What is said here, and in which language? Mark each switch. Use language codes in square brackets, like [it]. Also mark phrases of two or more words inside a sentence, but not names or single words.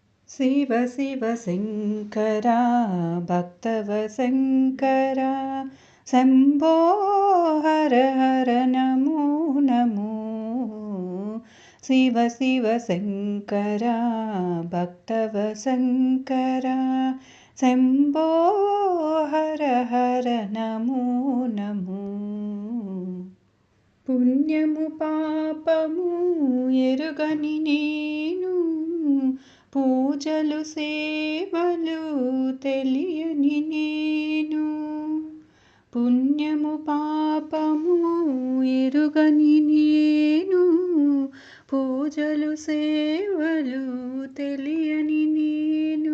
[sa] शिव शिव शङ्करा भक्तवशङ्करा शम्भो हर हर नमो नमो। शिव शिव शङ्करा भक्तवशङ्करा शम्भो हर हर नमो नमो। [te] పుణ్యము పాపము ఎరుగని నేను, పూజలు సేవలు తెలియని నేను. పుణ్యము పాపము ఎరుగని నేను, పూజలు సేవలు తెలియని నేను.